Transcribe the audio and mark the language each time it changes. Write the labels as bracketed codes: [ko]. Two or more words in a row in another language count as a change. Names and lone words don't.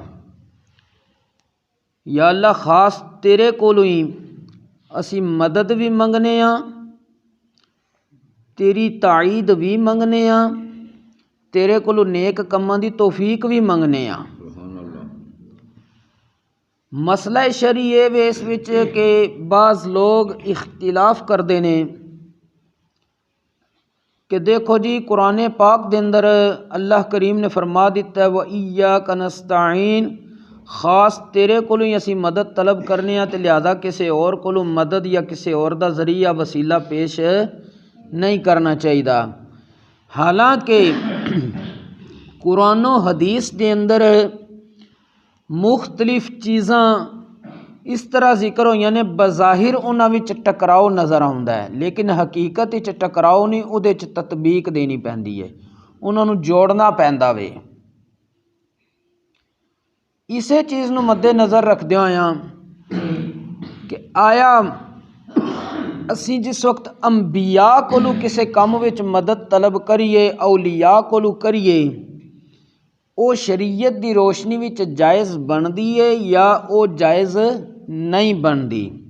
[pa] یا اللہ خاص تیرے کولوں ہی اسی مدد بھی منگنے ہاں تیری تائید بھی منگنے ہاں تیرے کولوں نیک کماں دی توفیق بھی منگنے ہاں. مسئلہ شرعی ہے اس وچ کہ بعض لوگ اختلاف کردے نے کہ دیکھو جی قرآن پاک دے اندر اللہ کریم نے فرما دیتا ہے [ar] وَإِيَّاكَ نَسْتَعِينُ [pa] خاص تیرے کولوں ہی اسی مدد طلب کرنے ہیں تے لہذا کسی اور کولوں مدد یا کسی اور دا ذریعہ وسیلہ پیش نہیں کرنا چاہیے. حالانکہ قرآن و حدیث دے اندر مختلف چیزاں اس طرح ذکر ہوئی نے بظاہر انہاں وچ ٹکراؤ نظر آوندا ہے لیکن حقیقت وچ ٹکراؤ نہیں اودے وچ تطبیق دینی پیندی ہے انہاں نوں جوڑنا پیندا وے. اسے چیز نو مد نظر رکھدے ہویاں کہ آیا اسی جس وقت انبیاء کولوں کسے کام وچ مدد طلب کریے اولیاء کولوں کریے او شریعت دی روشنی وچ جائز بندی ہے یا او جائز نہیں بندی.